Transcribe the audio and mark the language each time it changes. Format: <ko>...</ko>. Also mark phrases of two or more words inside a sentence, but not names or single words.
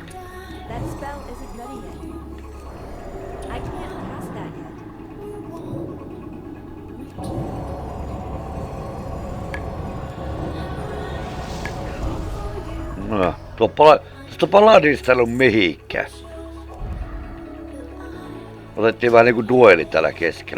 <en>That spell isn't ready yet. I can't cast that yet.</en> <fi>No, tuosta Paladinista ei ollut mihinkään. Otettiin vähän niinku dueli täällä keskellä.</fi>